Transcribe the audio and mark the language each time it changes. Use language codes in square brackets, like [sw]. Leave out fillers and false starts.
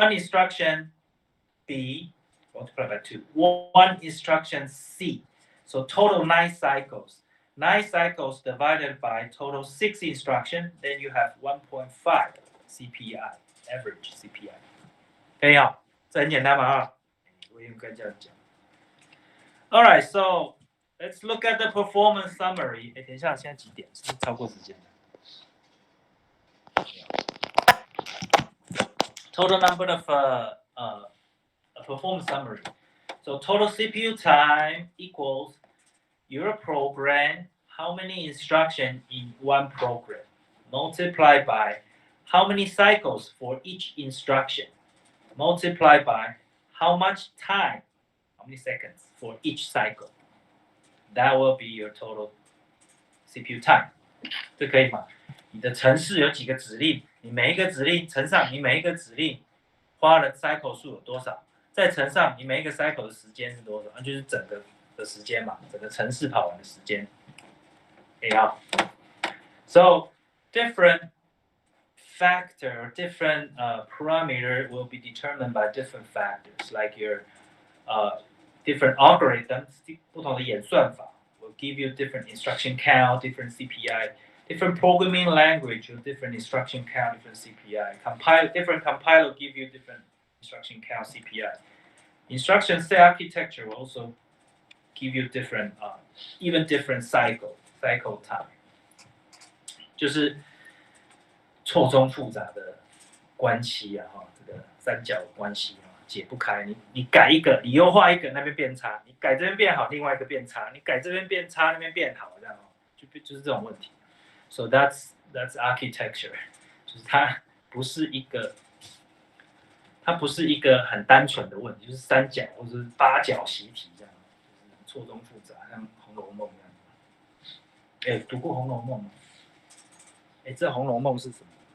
[en] 1 instruction B, multiply by 2. 1 instruction C. So total 9 cycles. 9 cycles divided by total 6 instruction, then you have 1.5 CPI, average CPI. [zh] 可以啊，这很简单嘛啊，我应该这样讲。 [en] All right, so let's look at the performance summary. [zh] 等一下，现在几点？是不是超过时间了？ [en] Total number of a performance summary. So total CPU time equals your program, how many instructions in one program, multiplied by how many cycles for each instruction, multiplied by how much time, how many seconds for each cycle. That will be your total CPU time. [zh] 这可以吗？你的程式有几个指令？你每一个指令乘上你每一个指令花的 cycle 数有多少？再乘上你每一个 cycle 的时间是多少？那就是整个的时间嘛，整个程式跑完的时间。好 [en] ，So different factor, different parameter will be determined by different factors, like your different algorithms, [zh] 不同的演算法 [en] will give you different instruction count, different CPI, different programming language with different instruction count, different CPI. Different compiler give you different instruction count, CPI. Instruction set architecture will also give you different, even different cycle time. [zh] 就是错综复杂的关系啊，这个三角关系啊，解不开。你改一个，你优化一个，那边变差；你改这边变好，另外一个变差；你改这边变差，那边变好，这样就是这种问题。 [en] So that's architecture， [zh] 就是它不是一个很单纯的问题，就是三角或者是八角习题这样，就是错综复杂，像《红楼梦》这样。读过《红楼梦》吗？这《红楼梦》是什么？